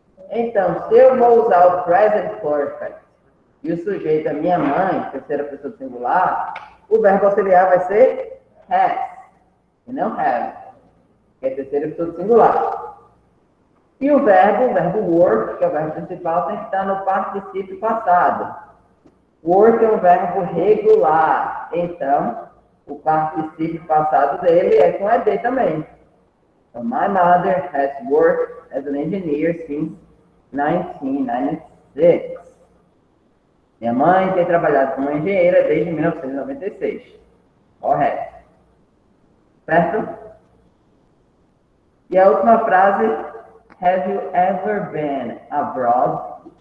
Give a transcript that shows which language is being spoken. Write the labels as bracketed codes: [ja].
[pt] Então, se eu vou usar o present perfect e o sujeito é minha mãe, terceira pessoa singular, o verbo auxiliar vai ser has, e não have, que é terceira pessoa singular. E o verbo work, que é o verbo principal, tem que estar no particípio passado. Work é um verbo regular, então o particípio passado dele é com ED também. [en] So, my mother has worked as an engineer since 1996. [pt] Minha mãe tem trabalhado como engenheira desde 1996. Correto. Certo? E a última frase, [en] have you ever been abroad?